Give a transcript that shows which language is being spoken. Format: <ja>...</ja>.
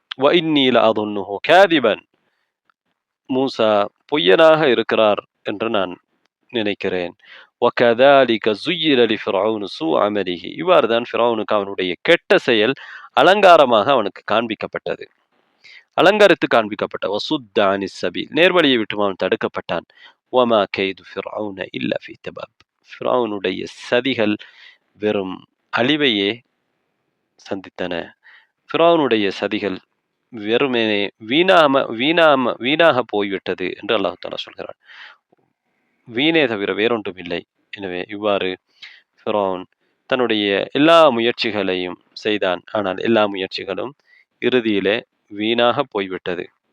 <ar>وَإِنِّي لَأَظُنُّهُ كَاذِبًا</ar> <ta>மூசா பொய்யனாக இருக்கிறார் என்று நான் நினைக்கிறேன்.</ta> <ar>وَكَذَلِكَ زُيِّنَ لِفِرْعَوْنَ سُوءُ عَمَلِهِ</ar> <ta>இவ்வாறு தான் ஃபிரௌனுக்கு அவனுடைய கெட்ட செயல் அலங்காரமாக அவனுக்கு காண்பிக்கப்பட்டது. அலங்கரித்து காண்பிக்கப்பட்ட</ta> <ar>وَصُدَّ عَنِ السَّبِيلِ</ar> <ta>நேர்வழியை விட்டு அவன் தடுக்கப்பட்டான்.</ta> <ar>وَمَا كَيْدُ فِرْعَوْنَ إِلَّا فِي تَبَابٍ</ar> <ta>ஃபிரௌனுடைய சதிகள் வெறும் அழிவையே சந்தித்தன. ஃபிரௌனுடைய சதிகள் வெறுமனே வீணாக போய்விட்டது என்று அல்லாஹ் தஆலா சொல்கிறான். வீணே தவிர வேறொன்றும் இல்லை. எனவே இவ்வாறு ஃபிரௌன் தன்னுடைய எல்லா முயற்சிகளையும் செய்தான். ஆனால் எல்லா முயற்சிகளும் இறுதியிலே வீணாக போய்விட்டது.</ta>